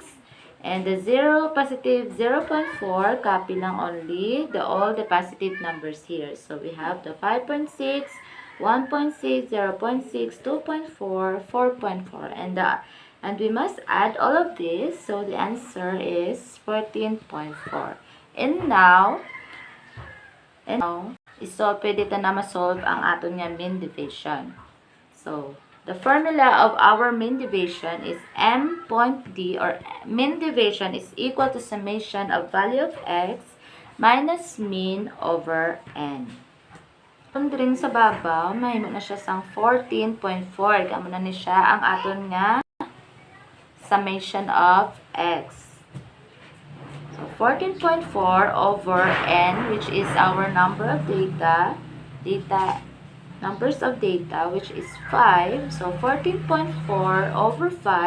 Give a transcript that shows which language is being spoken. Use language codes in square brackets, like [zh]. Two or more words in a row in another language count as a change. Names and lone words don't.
[en] And the positive 0.4, copy lang only all the positive numbers here. So we have the 5.6, 1.6, 0.6, 2.4, 4.4. And we must add all of this. So the answer is 14.4. And now, [hil] pwede ta na ma-solve ang aton nga mean deviation. [en] So, the formula of our mean deviation is m.d, or mean deviation is equal to summation of value of x minus mean over n. [hil] Kung rin sa baba, mahimo na siya sang 14.4. Kamo na ni siya ang aton nga [en] summation of x. So, 14.4 over n, which is our number of numbers of data, which is 5. So, 14.4 over 5.